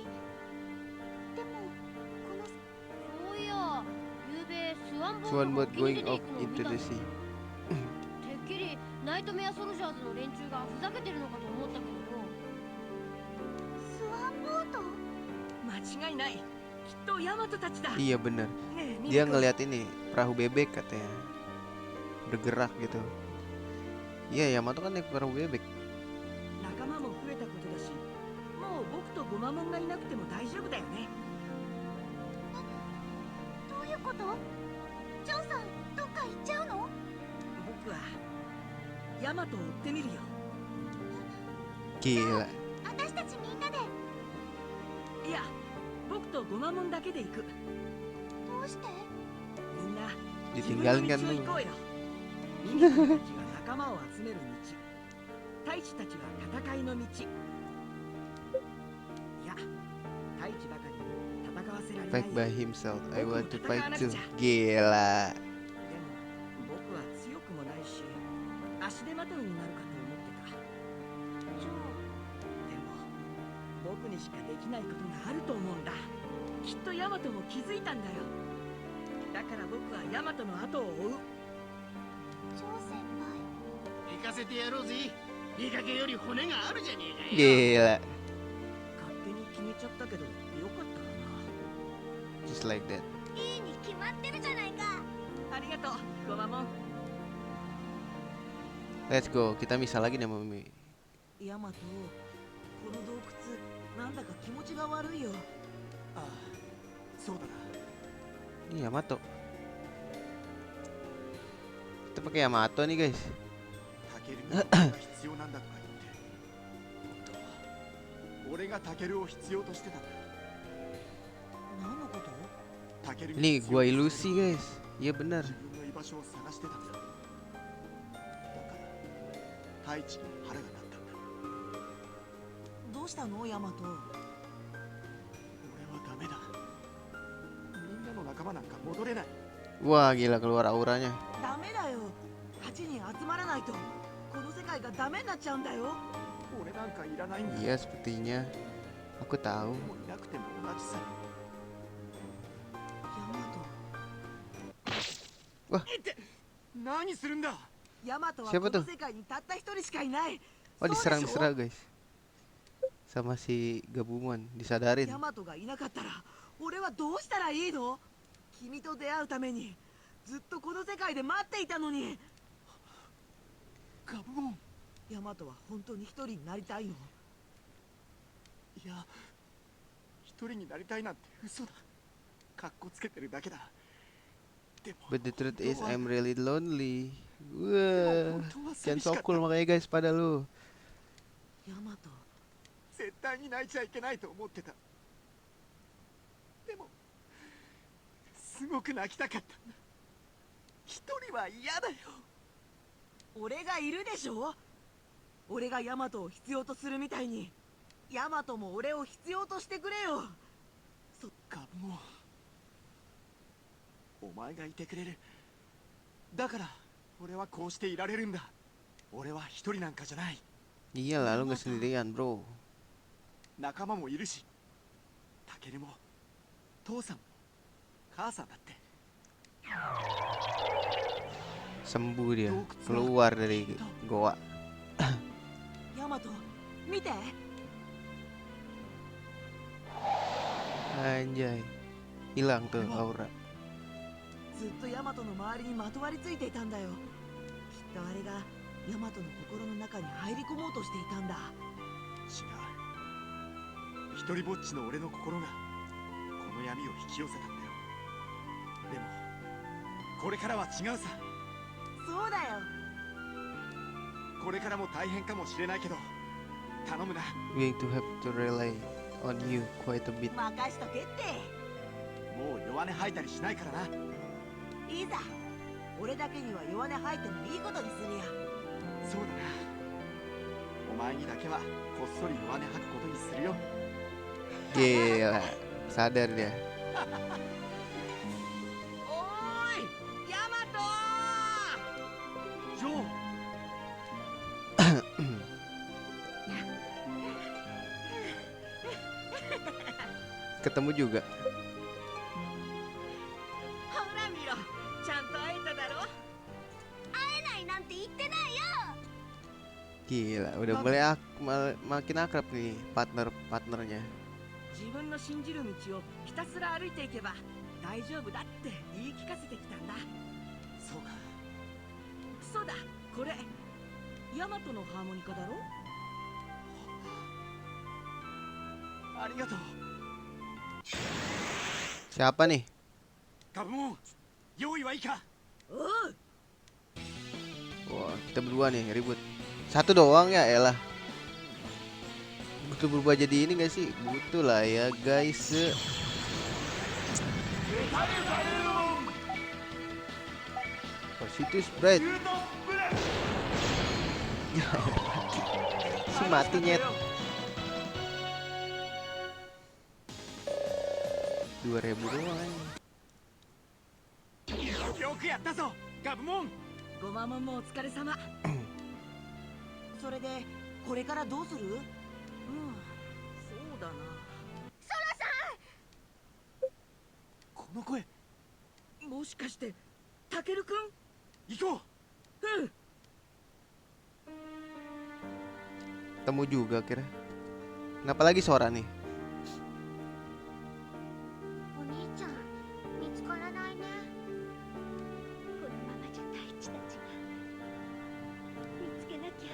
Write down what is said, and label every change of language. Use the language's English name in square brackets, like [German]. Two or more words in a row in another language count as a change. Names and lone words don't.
[Japanese] でもこのそういや、ゆうべスワンボ [English] Swan [Japanese] ートが [English] boat [Japanese] 沖に出 [English] going [Japanese] てい [English] off [Japanese] くのを見 [English] into [Japanese] たん [English] the [Japanese] だ。 [English] sea. [Japanese] てっきりナイトメアソルジャーズの連中がふざけてるのかと思ったけどよ。スワンボート？間違いない。きっとヤマトたちだ。 [Indonesian] Iya bener. [Japanese] ねえ、ミ [Indonesian] Dia [Japanese] ルコ。 [Indonesian] ngeliat ini perahu bebek katanya. Bergerak gitu. Iya, Yamato kan naik perahu bebek. [Japanese] 仲間も増えたことだし、もう僕とゴマモンがいなくても大丈夫だよね。どういうこと？ジョンさん、どっか行っちゃうの？僕はヤマトを追ってみるよ。 [Indonesian] Gila. [Japanese] 私たちみんなで。いや、僕とゴマモンだけで行く。どうして？みんな [Indonesian] Ditinggalin [Japanese] 自 [Indonesian] kan [Japanese] 分の [Indonesian] lu. [Japanese] 道を行こうよ。ミミコたちは仲間を集める道。太一たちは戦いの道。いや、太一ばかりに戦わせられない [English] Fight [Japanese] よ。 [English] by himself. I want to fight too. [Japanese] でも [Indonesian] Gila. [Japanese] 僕は強くもないし、足手まといになるかと思ってた。じゃでも僕にしかできないことがあると思うんだ。きっとヤマトも気づいたんだよ。だから僕はヤマトの後を追う。あ、ジョー先輩。行かせてやろうぜ。いい加減より骨があるじゃねえかよ。 Gila. 勝手に決めちゃったけどよかったか [English] Just like that. [Japanese] いいに決まってるじゃないか。な。ありがとう、ゴマモン。 [English] Let's go. [Indonesian] Kita misal lagi nih sama Mimi. [Japanese] ヤマト、この洞窟なんだか気持ちが悪いよ。ああ、そうだな。 [Indonesian] Ini Yamato. Kita pakai Yamato nih guys. [Japanese] タケルにが必要なんだとか言って本当は俺がタケルを必要としてたんだ。何のこと？タケル [Indonesian] Ini [Japanese] 必要 [Indonesian] gua [Japanese] と [Indonesian] ilusi guys. Iya benar. [Japanese] 自分の居場所を探してたんだ。だから太一に腹が鳴ったんだ。どうしたの、ヤマト？俺はダメだ。みんなの仲間なんか戻れない。 Wah gila keluar auranya. ダメだよ。8人集まらないとこの世界がダメになっちゃうんだよ。俺なんかいらないんだ。 [Indonesian] Iya sepertinya. Aku tahu. [Japanese] もういなくても同じさ。ヤマト。何するんだ。ヤマトは [Indonesian] Siapa [Japanese] こ [Indonesian] tuh? [Japanese] の世界にたった一人しかいない。 Oh そうでしょ？ [Indonesian] diserang guys. Sama si gabungan disadarin. [Japanese] ヤマトがいなかったら俺はどうしたらいいの？君と出会うためにずっとこの世界で待っていたのに。ガブモン。ヤマトは本当に一人になりたいの？いや、一人になりたいなんて嘘だ。かっこつけてるだけだ。でも [English] But the truth is [Japanese] 本当は [English] I'm really lonely. [Japanese] でも [Indonesian] Wah, [Japanese] 本当は [Indonesian] jangan [Japanese] 寂しかっ sokul た [Indonesian] makanya guys pada lu. [Japanese] ヤマト。絶対に泣いちゃいけないと思ってた。でもすごく泣きたかったんだ。一人は嫌だよ。俺がいるでしょ。俺がヤマトを必要とするみたいに、ヤマトも俺を必要としてくれよ。そっか、もうお前がいてくれる。だから俺はこうしていられるんだ。俺は一人なんかじゃない。 [Indonesian] Iyalah lu nggak sendirian bro. [Japanese] 仲間もいるし、タケルも父さんも母さんだって。 [Indonesian] Sembuh dia keluar dari goa. [Japanese] ヤマト、見て。 [Indonesian] Anjay, hilang tuh aura. [Japanese] ずっとヤマトの周りにまとわりついていたんだよ。きっとあれがヤマトの心の中に入り込もうとしていたんだ。違う。一人ぼっちの俺の心がこの闇を引き寄せたんだよ。でもこれからは違うさ。そうだよ。これからも大変かもしれないけど頼むな。 [English] Going to have to rely on you quite a bit. [Japanese] 任しとけって。もう弱音吐いたりしないからな。いいざ。俺だけには弱音吐いてもいいことにするよ。そうだな。お前にだけはこっそり弱音吐くことにするよ。 [Indonesian] Gila, sadar dia. [Japanese] おーい、ヤマトジョー。 Ketemu juga. ほら見ろ、ちゃんと会えただろ。会えないなんて言ってないよ。 [Indonesian] Gila, udah mulai makin akrab nih partnernya. [Japanese] 自分の信じる道をひたすら歩いていけば大丈夫だって言い聞かせてきたんだ。そうか。そうだ、これヤマトのハーモニカだろ。ありがとう。 Siapa nih? ガブモン、用意はいいか。おう。 [Indonesian] Wah, kita berdua nih ribut. Satu doang ya, elah. Butuh berubah jadi ini gak sih? Butuh lah ya guys. Positif spread. Si mati nyet. 2000 doang. [Japanese] よくやったぞ、ガブモン。ごまもんもお疲れ様。それでこれからどうする？うん、そうだな。この声。もしかしてタケルくん？行こう。うん。 [Indonesian] Temu juga kira. Kenapa lagi Sora nih? [Japanese] お兄ちゃん見つからないね。このままじゃ大地たちが見つけなきゃ。